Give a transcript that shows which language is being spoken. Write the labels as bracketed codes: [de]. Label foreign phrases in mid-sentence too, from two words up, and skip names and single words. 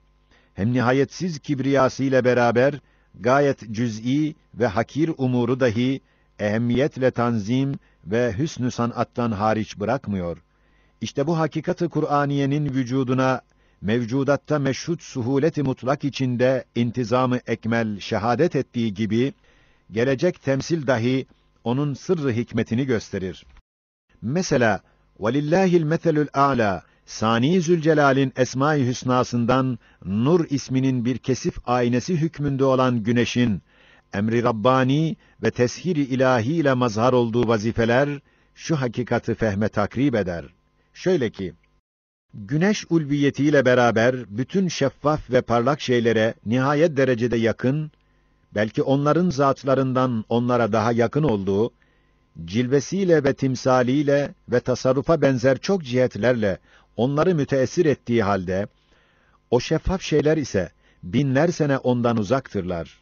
[tr] Hem nihayetsiz kibriyasıyla beraber, gayet cüz'i ve hakir umuru dahi, ehemmiyetle tanzim ve hüsnü sanattan hariç bırakmıyor. İşte bu hakikat-ı Kur'aniyenin vücuduna, mevcudatta meşhud suhuleti mutlak içinde intizamı ekmel şehadet ettiği gibi, gelecek temsil dahi onun sırrı hikmetini gösterir. Mesela, [ar] وَلِلَّهِ الْمَثَلُ الْأَعْلَى [tr] Sani Zülcelal'in Esma-i Hüsnasından Nur isminin bir kesif aynesi hükmünde olan güneşin, emri Rabbani ve teshir-i ilahi ile mazhar olduğu vazifeler, şu hakikati fehme takrib eder. Şöyle ki, güneş ulviyetiyle beraber bütün şeffaf ve parlak şeylere nihayet derecede yakın, belki onların zatlarından onlara daha yakın olduğu, cilvesiyle ve timsaliyle ve tasarrufa benzer çok cihetlerle onları müteessir ettiği halde, o şeffaf şeyler ise binler sene ondan uzaktırlar.